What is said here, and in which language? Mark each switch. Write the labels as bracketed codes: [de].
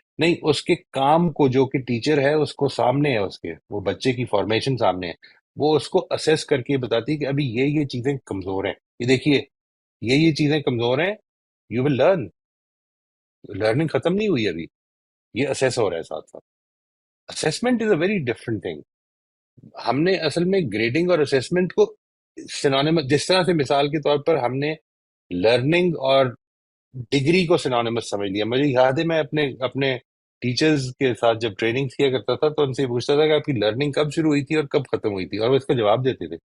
[ur] نہیں، اس کے کام کو، جو کہ ٹیچر ہے اس کو سامنے ہے، اس کے وہ بچے کی فارمیشن سامنے ہے، وہ اس کو اسیس کر کے بتاتی ہے کہ ابھی یہ چیزیں کمزور ہیں، یہ دیکھیے یہ چیزیں کمزور ہیں، [en] You will learn. [ur] لرننگ ختم نہیں ہوئی ابھی، یہ اسیس ہو رہا ہے ساتھ ساتھ. [en] Assessment is a very different thing. [ur] ہم نے اصل میں گریڈنگ اور اسیسمنٹ کو سینونیمس، جس طرح سے مثال کے طور پر ہم نے لرننگ اور ڈگری کو سینونیمس سمجھ لیا. مجھے یاد ہے میں اپنے ٹیچرز کے ساتھ جب ٹریننگ کیا کرتا تھا تو ان سے پوچھتا تھا کہ آپ کی لرننگ کب شروع ہوئی تھی اور کب ختم ہوئی تھی، اور وہ اس کا جواب دیتے تھے.